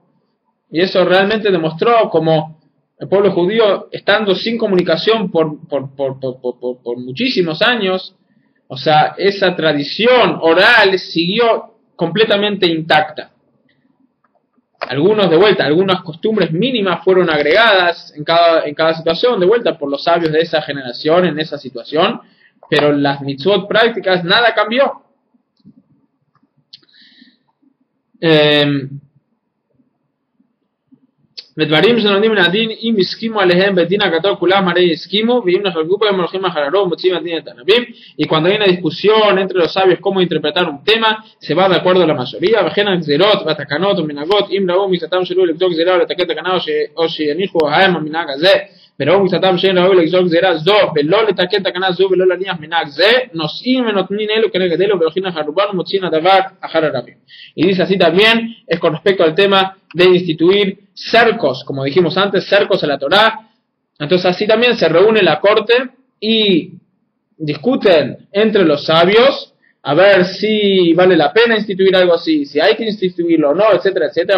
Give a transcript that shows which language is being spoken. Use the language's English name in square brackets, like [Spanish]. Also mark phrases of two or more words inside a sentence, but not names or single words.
[Spanish] Y eso realmente demostró como el pueblo judío, estando sin comunicación por muchísimos años, o sea, esa tradición oral siguió completamente intacta. Algunas costumbres mínimas fueron agregadas en cada situación, de vuelta por los sabios de esa generación, en esa situación, pero las mitzvot prácticas, nada cambió. [Hebrew] ודברים שנולדים מן הדין, אם הסכימו עליהם בדין הגדול כולם הרי הסכימו, ואם נחלקו בהם הולכים אחריו ומוצאים הדין את הנביאים. [Spanish] Y cuando hay una discusión entre los sabios cómo interpretar un tema, se va de acuerdo a la mayoría. [Hebrew] וכן הגזירות והתקנות ומנהגות, אם ראו מקצתם שלו לגזור גזירה או לתקן תקנה או שיניחו ההם המנהג הזה, וראו מקצתם שאין ראוי לגזור גזירה זו ולא לתקן תקנה זו ולא להניח מנהג זה, נושאים ונותנים אלו כנגד אלו והולכים אחר רובם ומוצאים הדבר אחר הרבים. [Spanish] Y dice así también, es con respecto al tema de instituir cercos, como dijimos antes, cercos a la Torá. Entonces así también se reúne la corte y discuten entre los sabios a ver si vale la pena instituir algo así, si hay que instituirlo o no, etcétera, etcétera.